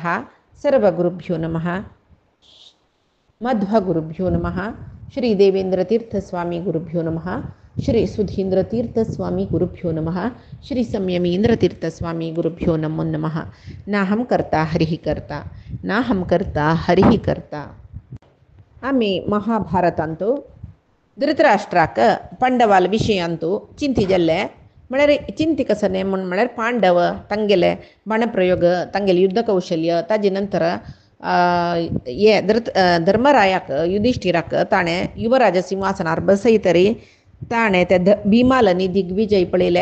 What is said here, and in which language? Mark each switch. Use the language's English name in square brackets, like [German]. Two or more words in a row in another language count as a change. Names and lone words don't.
[Sanskrit] सर्वगुरुभ्यो नमः। मध्वगुरुभ्यो नमः। श्री देवेन्द्रतीर्थस्वामी गुरुभ्यो नमः। श्री सुधीन्द्रतीर्थस्वामी गुरुभ्यो नमः। श्री संयमीन्द्रतीर्थस्वामी गुरुभ्यो नमो नमः। नाहं कर्ता हरिः कर्ता नाहं कर्ता हरिः कर्ता. [Konkani] आम्ही महाभारतांतो धृतराष्ट्राक पांडवाल विषयांतू चिंती जाल्ले म्हळ्यार चिंती कसने म्हण म्हळ्यार पांडव तांगेले बाणप्रयोग तांगेले युद्ध कौशल्य ताजे नंतर हे धर्मरायाक युधिष्ठिराक ताणें युवराज सिंहासनार बसयतरी ताणें ते भीमालनी दिग्विजय पळयले.